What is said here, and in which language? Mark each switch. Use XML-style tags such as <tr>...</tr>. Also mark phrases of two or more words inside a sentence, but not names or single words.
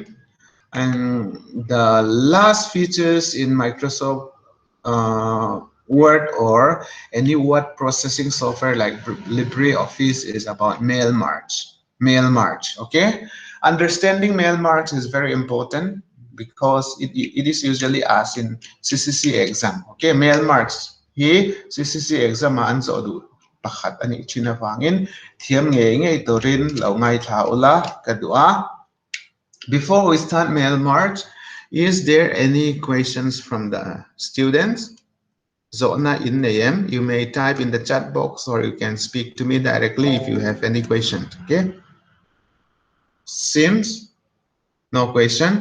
<en>And the last features in Microsoft Word or any word processing software like LibreOffice is about mail merge. Mail merge, okay? Understanding mail merge is very important because it is usually asked in CCC exam. Okay, mail merge.</en> <lus>He CCC exam anso du pakhat ani chinawangin thiam nge torin lo ngai tha ula kadua.</lus> <en>Before we start mail merge, is there any questions from the students?</en> <lus>Zona in</lus> <en>name, you may type in the chat box or you can speak to me directly if you have any questions. Okay. Seems no question.</en>